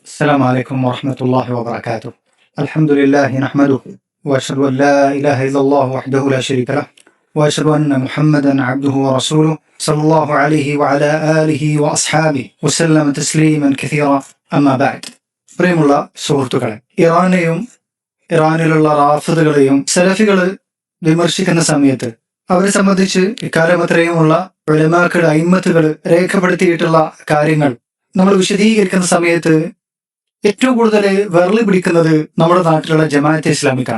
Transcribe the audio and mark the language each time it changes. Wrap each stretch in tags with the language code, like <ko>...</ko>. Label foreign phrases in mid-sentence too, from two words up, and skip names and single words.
<ar>السلام عليكم ورحمة الله وبركاته. الحمد لله نحمده وأشهد أن لا إله إلا الله وحده لا شريك له وأشهد أن محمدا عبده ورسوله صلى الله عليه وعلى آله وأصحابه وسلم تسليما كثيرا أما بعد.</ar> <ml>പ്രിയമുള്ള സുഹൃത്തുക്കളെ, ഇറാനിലുള്ള റാഫിദുകളെയും സലഫികൾ വിമർശിക്കുന്ന സമയത്ത് അവരെ സംബന്ധിച്ച് ഇക്കാലമത്രയുമുള്ള ഉലമാക്കൾ അയിമ്മത്തുകൾ രേഖപ്പെടുത്തിയിട്ടുള്ള കാര്യങ്ങൾ നമ്മൾ വിശദീകരിക്കുന്ന സമയത്ത് ഏറ്റവും കൂടുതൽ വിരളി പിടിക്കുന്നത് നമ്മുടെ നാട്ടിലുള്ള ജമാഅത്തെ ഇസ്ലാമിക്കാണ്.</ml>